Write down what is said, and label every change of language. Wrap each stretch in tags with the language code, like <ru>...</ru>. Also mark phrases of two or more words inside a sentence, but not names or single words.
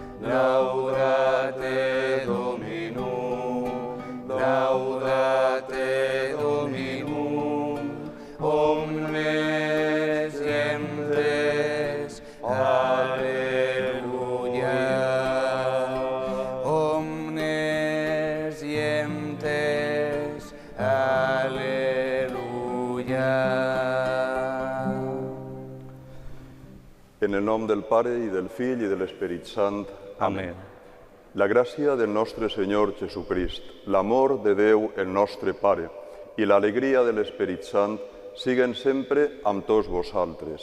<la>Laudate Dominum, laudate Dominum, omnes gentes, Alleluia. Omnes gentes, Alleluia.</la> <ca>En el nom del Pare, i del Fill, i de l'Esperit Sant. Amén. La gràcia del nostre Senyor Jesucrist, l'amor de Déu, el nostre Pare, i l'alegria de l'Esperit Sant siguen sempre amb tots vosaltres.</ca>